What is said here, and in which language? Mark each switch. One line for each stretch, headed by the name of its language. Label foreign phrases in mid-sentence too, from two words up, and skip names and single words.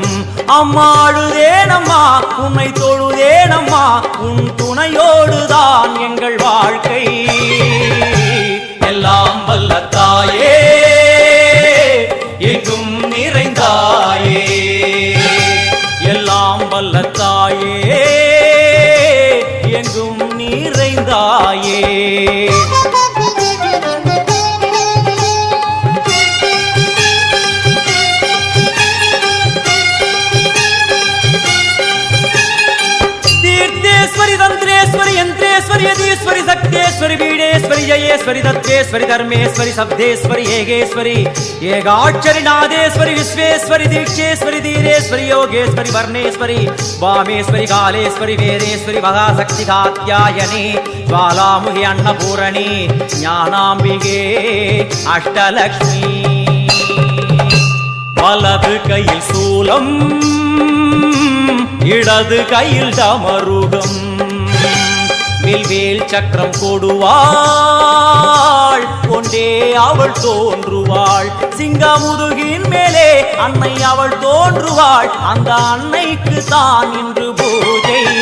Tamil: அம்மாடுதேனம்மா உன்னை தொழுதேனம்மா, உன் துணையோடுதான் எங்கள் வாழ்க்கை. எல்லாம் வல்ல தாயே எங்கும் நிறைந்தாயே, எல்லாம் வல்ல தாயே எங்கும் நிறைந்தாயே.
Sanskrit: तीर्थेश्वरी तंत्रेश्वरी यंत्रेश्वरी यदीश्वरी शक्तेश्वरी बीडेश्वरी जयेश्वरी तत्वेश्वरी धर्मेश्वरी शब्देश्वरी येगेश्वरी येगाक्षरी नादेश्वरी विश्वेश्वरी दीक्षेश्वरी धीरेश्वरी योगेश्वरी वर्णेश्वरी वामेश्वरी कालेश्वरी वेदेश्वरी महाशक्ति कात्यायनी ज्वालामुखी अन्नपूरणी ज्ञानाम्बिके अष्टलक्ष्मी.
Tamil: வலது கையில் சூலம் இடது கையில் டமருகம், வில்வேல் சக்கரம் கொடுவாள் கொண்டே அவள் தோன்றுவாள். சிங்கமுதுகின் மேலே அன்னை அவள் தோன்றுவாள், அந்த அன்னைக்கு தான் இன்று பூஜை.